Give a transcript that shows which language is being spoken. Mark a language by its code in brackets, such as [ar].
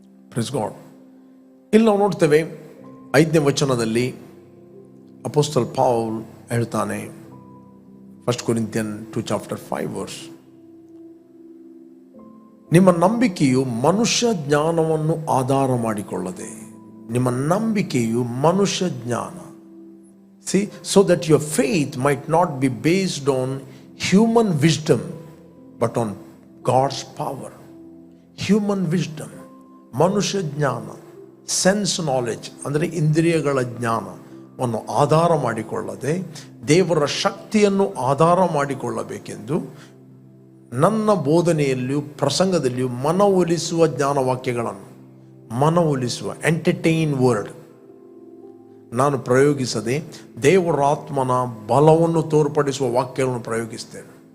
[en] Praise God. [kn] ಇಲ್ಲಿ ನಾವು ನೋಡ್ತೇವೆ 5ನೇ ವಚನದಲ್ಲಿ ಅಪೊಸ್ತಲ ಪೌಲ್ ಹೇಳ್ತಾನೆ, 1 Corinthians 2:5, ನಿಮ್ಮ ನಂಬಿಕೆಯು ಮನುಷ್ಯ ಜ್ಞಾನವನ್ನು ಆಧಾರ ಮಾಡಿಕೊಳ್ಳದೆ, ನಿಮ್ಮ ನಂಬಿಕೆಯು ಮನುಷ್ಯ ಜ್ಞಾನ. [en] See, so that your faith might not be based on human wisdom, but on God's power. [kn] Human wisdom, ಮನುಷ್ಯ ಜ್ಞಾನ, ಸೆನ್ಸ್ ನಾಲೆಜ್ ಅಂದರೆ ಇಂದ್ರಿಯಗಳ ಜ್ಞಾನವನ್ನು ಆಧಾರ ಮಾಡಿಕೊಳ್ಳದೆ ದೇವರ ಶಕ್ತಿಯನ್ನು ಆಧಾರ ಮಾಡಿಕೊಳ್ಳಬೇಕೆಂದು ನನ್ನ ಬೋಧನೆಯಲ್ಲಿಯೂ ಪ್ರಸಂಗದಲ್ಲಿಯೂ ಮನವೊಲಿಸುವ ಜ್ಞಾನವಾಕ್ಯಗಳನ್ನು, ಮನವೊಲಿಸುವ ಎಂಟರ್ಟೈನ್ ವರ್ಡ್ ನಾನು ಪ್ರಯೋಗಿಸದೆ ದೇವರಾತ್ಮನ ಬಲವನ್ನು ತೋರ್ಪಡಿಸುವ ವಾಕ್ಯಗಳನ್ನು ಪ್ರಯೋಗಿಸ್ತೇನೆ.